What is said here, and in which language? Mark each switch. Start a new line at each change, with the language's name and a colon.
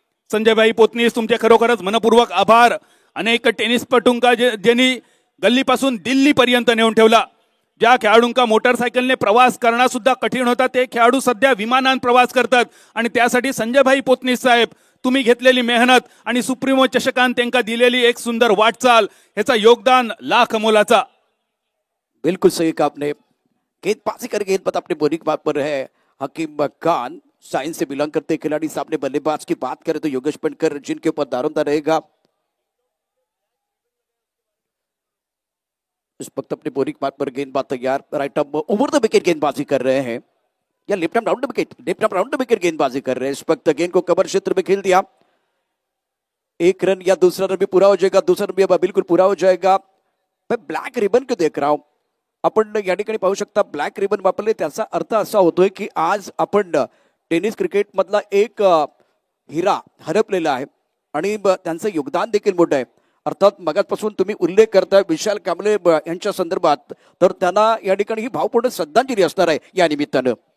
Marathi: संजयभाई पोतनीस तुमचे खरोखरच मनपूर्वक आभार. अनेक टेनिसपटूंका ज्यांनी गल्लीपासून दिल्लीपर्यंत नेऊन ठेवला. ज्या खेळाडूंका मोटरसायकलने प्रवास करणं सुद्धा कठीण होता ते खेळाडू सध्या विमानात प्रवास करतात. आणि त्यासाठी संजयभाई पोतनीस साहेब, तुम्ही घेतलेली मेहनत आणि सुप्रीमो चषकांत त्यांना दिलेली एक सुंदर वाटचाल, ह्याचा योगदान लाख मोलाचा.
Hindi: बिल्कुल सही कहा आपने. गेंदबाजी कर गेंद अपने बोरिंग बात पर है हकीम खान, साइंस से बिलोंग करते खिलाड़ी. सामने बल्लेबाज की बात करें तो योगेश पटकर जिनके ऊपर दारोमदार रहेगा. इस वक्त अपने बोरिंग बात पर गेंदबाज तैयार, right up over the wicket गेंदबाजी कर रहे हैं या left arm round the wicket गेंदबाजी कर रहे हैं. इस वक्त गेंद को कवर क्षेत्र में खेल दिया. 1 रन या दूसरा रन भी पूरा हो जाएगा, दूसरा रन भी अब बिल्कुल पूरा हो जाएगा. मैं ब्लॅक रिबन को देख रहा हूं.
Marathi: आपण या ठिकाणी पाहू शकता ब्लॅक रिबन वापरले, त्याचा अर्थ असा होतोय की आज आपण टेनिस क्रिकेट मधला एक हिरा हरपलेला आहे आणि त्यांचं योगदान देखील मोठं आहे. अर्थात मगापासून तुम्ही उल्लेख करताय विशाल कांबळे यांच्या संदर्भात, तर त्यांना या ठिकाणी ही भावपूर्ण श्रद्धांजली असणार आहे या निमित्तानं.